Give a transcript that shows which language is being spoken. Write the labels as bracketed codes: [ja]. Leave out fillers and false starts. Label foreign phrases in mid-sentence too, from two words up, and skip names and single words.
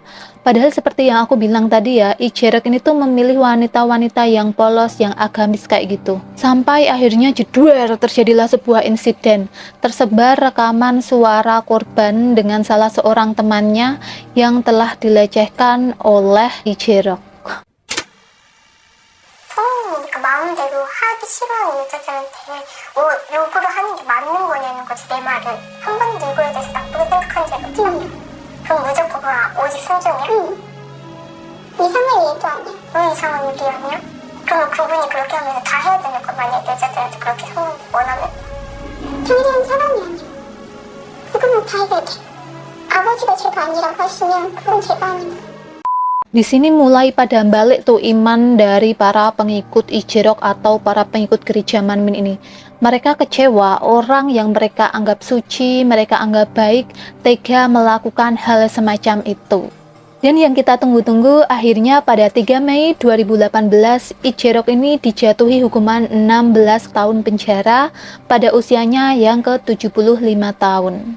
[id] Padahal seperti yang aku bilang tadi ya, Icherok ini tuh memilih wanita-wanita yang polos, yang agamis kayak gitu. Sampai akhirnya jedwer terjadilah sebuah insiden. Tersebar rekaman suara korban dengan salah seorang temannya yang telah dilecehkan oleh Icherok. [ko] 성인이니까 마음대로 하기 싫어하는 여자들한테 뭐 요구를 하는 게 맞는 거냐는 거지 내 말을. 한 번도 이거에 대해서 나쁘게 생각한 적이 없어. 그럼 무조건 오직 순종이야? 이상한 일도 아니야. 왜 이상한 일이 아니야? 그럼 그분이 그렇게 하면 다 해야 되는 거 만약 여자들한테 그렇게 성을 원하면? 평일한 사람이 아니야. 그거는 다 해야 돼. 아버지가 죄가 아니라고 하시면 그건 죄가 아니야. [id] Di sini mulai pada balik tuh iman dari para pengikut Icherok atau para pengikut gereja Manmin ini. Mereka kecewa orang yang mereka anggap suci, mereka anggap baik, tega melakukan hal semacam itu. Dan yang kita tunggu-tunggu akhirnya pada 3 Mei 2018 Icherok ini dijatuhi hukuman 16 tahun penjara pada usianya yang ke-75 tahun.